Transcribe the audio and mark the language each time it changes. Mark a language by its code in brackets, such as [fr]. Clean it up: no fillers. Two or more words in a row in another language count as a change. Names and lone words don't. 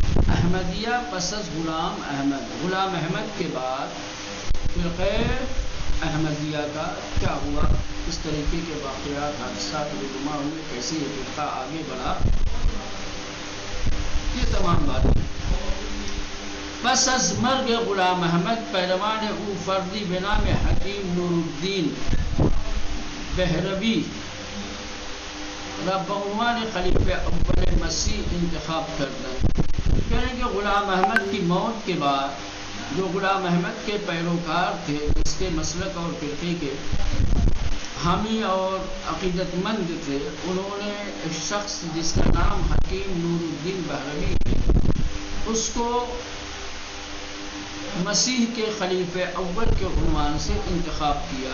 [ur] احمدیہ [fa] پس از [ur] غلام احمد کے بعد فرقہ احمدیہ کا کیا ہوا، کس طریقے کے واقعات حادثات رونما ہوئے، کیسے یہ فرقہ آگے بڑھا، یہ تمام باتیں۔ [fa] پس از مرگ غلام احمد پیروان او فردی به نام حکیم نور الدین بہروی را به عنوان خلیفہ اول مسیح انتخاب کردند۔ [ur] کہنے کہ غلام احمد کی موت کے بعد جو غلام احمد کے پیروکار تھے، اس کے مسلک اور فرقے کے حامی اور عقیدت مند تھے، انہوں نے ایک شخص جس کا نام حکیم نور الدین بہروی ہے، اس کو مسیح کے خلیفہ اول کے عنوان سے انتخاب کیا۔